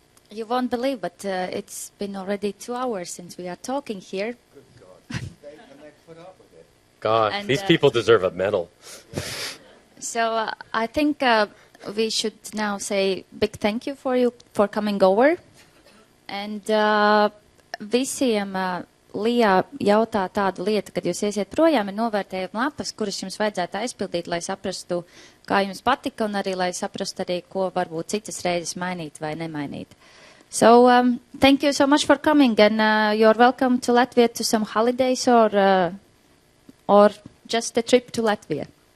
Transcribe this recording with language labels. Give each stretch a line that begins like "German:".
English: you won't believe, but it's been already 2 hours since we are talking here. Good God, they put up with it. God, and, these people deserve a medal. So I think we should now say big thank you for coming over, and.
Latvian: Visiem Lijā jautā tādu lietu, kad jūs iesiet projām, ir novērtējuma lapas, kuras jums vajadzētu aizpildīt, lai saprastu, kā jums patika, un arī, lai saprastu arī, ko varbūt citas reizes mainīt vai nemainīt.
English: So, thank you so much for coming, and you're welcome to Latvia to some holidays or just a trip to Latvia.